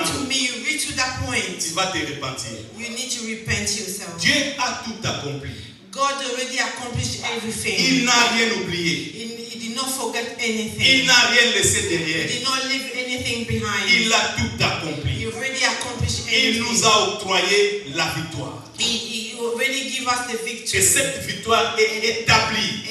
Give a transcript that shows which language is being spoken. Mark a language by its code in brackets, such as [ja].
[en] listen to me, you reach to that point. [fr] Tu vas te repentir. [en] You need to repent yourself. [fr] Dieu a tout accompli. [en] God already accomplished everything. [fr] Il n'a rien oublié. [en] He did not forget anything. [fr] Il n'a rien laissé [en] He [fr] derrière. [en] did not leave anything behind. [fr] Il a tout accompli. [en] He already accomplished [fr] Il [en] everything. [fr] nous a octroyé la victoire. [en] He already gave us the victory. [fr] Et cette victoire est établie.